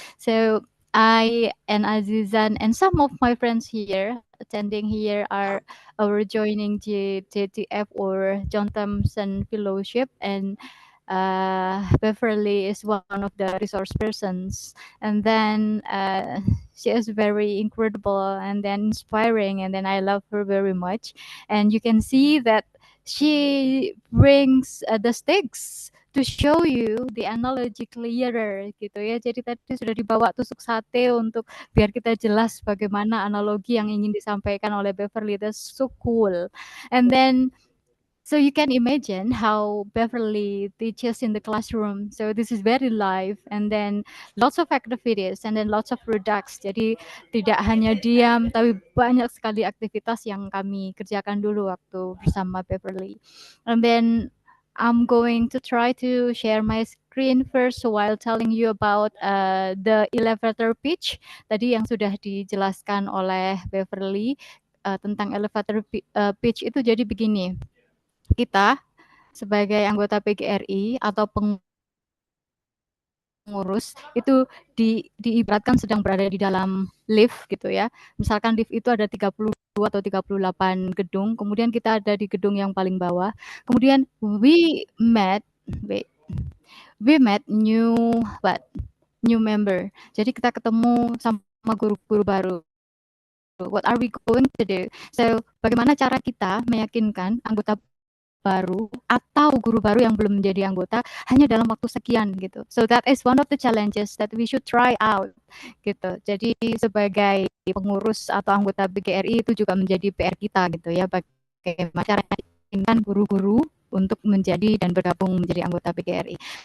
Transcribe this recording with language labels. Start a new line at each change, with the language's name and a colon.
English: So I and Azizan and some of my friends here attending here are joining JTF or John Thompson Fellowship, and Beverly is one of the resource persons, and then she is very incredible and then inspiring, and then I love her very much, and you can see that she brings the sticks to show you the analogy clearer
Indonesian: gitu ya. Jadi tadi sudah dibawa tusuk sate untuk biar kita jelas bagaimana analogi yang ingin disampaikan oleh Beverly.
English: That's so cool. And then so you can imagine how Beverly teaches in the classroom. So this is very live, and then lots of activities, and then lots of products.
Indonesian: Jadi tidak hanya diam, tapi banyak sekali aktivitas yang kami kerjakan dulu waktu bersama Beverly.
English: And then I'm going to try to share my screen first while telling you about the elevator pitch
Indonesian: tadi yang sudah dijelaskan oleh Beverly tentang elevator pitch itu jadi begini. Kita sebagai anggota PGRI atau pengurus itu diibaratkan sedang berada di dalam lift gitu ya. Misalkan lift itu ada 32 atau 38 gedung, kemudian kita ada di gedung yang paling bawah.
English: Kemudian we met new member.
Indonesian: Jadi kita ketemu sama guru-guru baru.
English: What are we going to do?
Indonesian: So, bagaimana cara kita meyakinkan anggota baru atau guru baru yang belum menjadi anggota hanya dalam waktu sekian gitu.
English: So that is one of the challenges that we should try out gitu.
Indonesian: Jadi sebagai pengurus atau anggota BGRI itu juga menjadi PR kita gitu ya, bagaimana cara meyakinkan guru-guru untuk menjadi dan bergabung menjadi anggota BGRI.